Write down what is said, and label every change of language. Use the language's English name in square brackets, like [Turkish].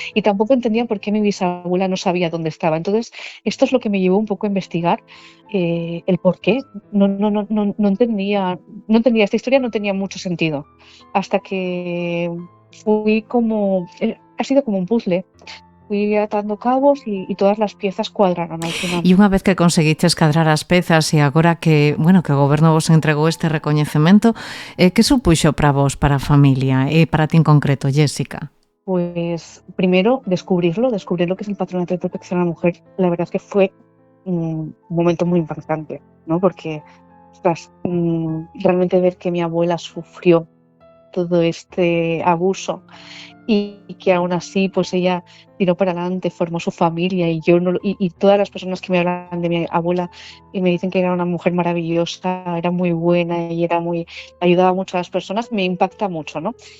[Spanish] Y tampoco entendía por qué mi bisabuela no sabía dónde estaba. Entonces, esto es lo que me llevó un poco a investigar el por qué. No entendía, esta historia no tenía mucho sentido. Hasta que fui ha sido como un puzzle. Fui atando cabos y todas las piezas cuadraron al final. [Galician] E unha vez que conseguiches cadrar as pezas e agora que, bueno, que o goberno vos entregou este recoñecemento, que supuxo para vos, para a familia e para ti en concreto, Jessica? [Spanish] Pues primero descubrir lo que es el Patronato de Protección a la Mujer. La verdad es que fue un momento muy impactante, ¿no? Porque, ostras, realmente ver que mi abuela sufrió todo este abuso y que aún así pues ella tiró para adelante, formó su familia y yo no, y todas las personas que me hablan de mi abuela y me dicen que era una mujer maravillosa, era muy buena y ayudaba mucho a las personas, me impacta mucho, ¿no?